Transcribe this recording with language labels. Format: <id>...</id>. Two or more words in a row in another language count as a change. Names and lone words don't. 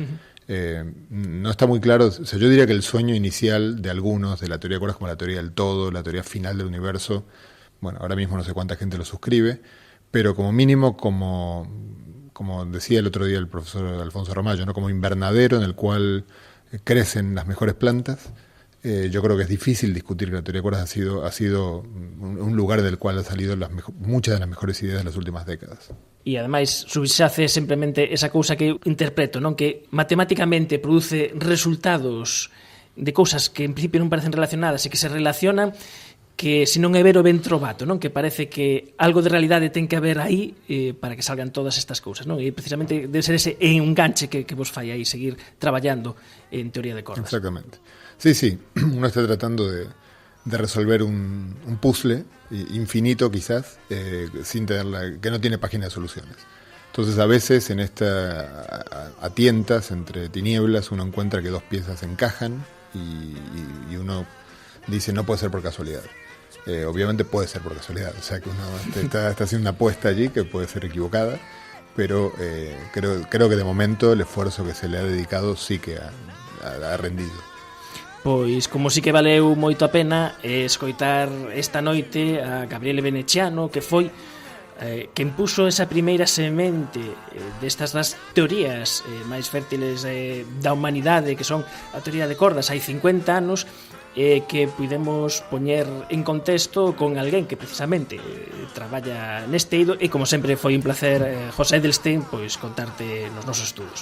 <es>No está muy claro, o sea, yo diría que el sueño inicial de algunos de la teoría de cuerdas, como la teoría del todo, la teoría final del universo, bueno, ahora mismo no sé cuánta gente lo suscribe, pero como mínimo, como decía el otro día el profesor Alfonso Ramallo, ¿no? Como invernadero en el cual crecen las mejores plantas. Yo creo que es difícil discutir que la teoría de cuerdas ha sido un lugar del cual han salido muchas de las mejores ideas de las últimas décadas.</es> <gl>E ademais subxace simplemente esa cousa que eu interpreto, non, que matemáticamente produce resultados de cousas que en principio non parecen relacionadas e que se relacionan, que se non é ver o</gl> <it>ben trovato,</it> <gl>non, que parece que algo de realidade ten que haber aí para que salgan todas estas cousas, non? E precisamente debe ser ese enganche que vos fai aí seguir traballando en teoría de cordas. Exactamente.</gl> <es>Sí, uno está tratando de resolver un puzzle infinito quizás, sin tener que no tiene página de soluciones. Entonces a veces en a tientas entre tinieblas uno encuentra que 2 piezas encajan y uno dice no puede ser por casualidad. Obviamente puede ser por casualidad, o sea que uno está haciendo una apuesta allí que puede ser equivocada, pero creo que de momento el esfuerzo que se le ha dedicado sí que ha rendido.</es> <gl>Pois, como sí que valeu moito a pena escoitar esta noite a Gabriele Veneziano, que foi quen puxo esa primeira semente destas das teorías máis fértiles da humanidade, que son a teoría de cordas hai 50 anos, que pudemos poñer en contexto con alguén que precisamente traballa neste eido, e como sempre foi un placer, José Edelstein, pois contarte nos nosos estudos.</gl>